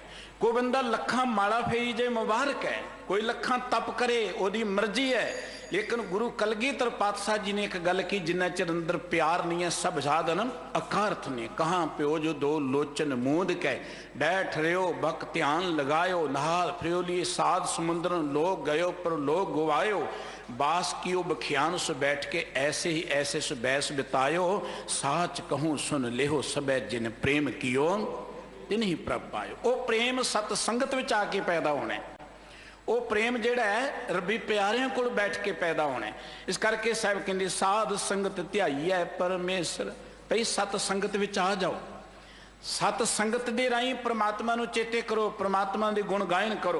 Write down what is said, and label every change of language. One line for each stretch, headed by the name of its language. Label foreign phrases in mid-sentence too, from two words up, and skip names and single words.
Punjabi: ਕੋਈ ਬੰਦਾ ਲੱਖਾਂ ਮਾਲਾ ਫੇਰੀ ਜੇ, ਮੁਬਾਰਕ ਹੈ। ਕੋਈ ਲੱਖਾਂ ਤਪ ਕਰੇ, ਉਹਦੀ ਮਰਜ਼ੀ ਹੈ। ਲੇਕਿਨ ਗੁਰੂ ਕਲਗੀਧਰ ਪਾਤਸ਼ਾਹ ਜੀ ਨੇ ਇੱਕ ਗੱਲ ਕੀ, ਜਿੰਨਾ ਚਿਰ ਅੰਦਰ ਪਿਆਰ ਨਹੀਂ ਹੈ ਸਭ ਸਾਧਨ ਅਕਾਰਥ ਨੇ। ਕਹਾਂ ਪਿਓ ਜੋ ਦੋ ਲੋਚਨ ਮੂੰਦ ਕੈ, ਬੈਠ ਰਿਓ ਬਕ ਧਿਆਨ ਲਗਾਇਓ, ਨਹਾਲ ਫਿਰਿਓ ਲਈ ਸਾਧ ਸਮੁੰਦਰਨ ਲੋਕ ਗਇਓ ਪਰ ਲੋਕ ਗੁਵਾਇਓ, ਬਾਸ ਕਿਯੋ ਬਖਿਆਨ ਸੁ ਬੈਠ ਕੇ ਐਸੇ ਹੀ ਐਸੇ ਸੁ ਬੈਸ ਬਿਤਾਯੋ, ਸਾਚ ਕਹੂੰ ਸੁਨ ਲੇਹੋ ਸਬੇ ਜਿਨ ਪ੍ਰੇਮ ਕਿਯੋ ਤਿਨ ਹੀ ਪ੍ਰਭ ਪਾਯੋ। ਵੋ ਪ੍ਰੇਮ ਸਤ ਸੰਗਤ ਵਿਚ ਆਕੇ ਪੈਦਾ ਹੋਣਾ ਹੈ, ਵੋ ਪ੍ਰੇਮ ਜਿਹੜਾ ਹੈ ਰੱਬੀ ਪਿਆਰਿਆਂ ਕੋਲ ਬੈਠ ਕੇ ਪੈਦਾ ਹੋਣਾ ਹੈ। ਇਸ ਕਰਕੇ ਸਾਹਬ ਕਹਿੰਦੇ ਸਾਧ ਸੰਗਤ ਧਿਆਈ ਹੈ ਪਰਮੇਸ਼ਵਰ। ਭਈ ਸਤ ਸੰਗਤ ਵਿਚ ਆ ਜਾਓ, ਸਤ ਸੰਗਤ ਦੇ ਰਾਹੀ ਪਰਮਾਤਮਾ ਨੂੰ ਚੇਤੇ ਕਰੋ, ਪਰਮਾਤਮਾ ਦੇ ਗੁਣ ਗਾਇਨ ਕਰੋ।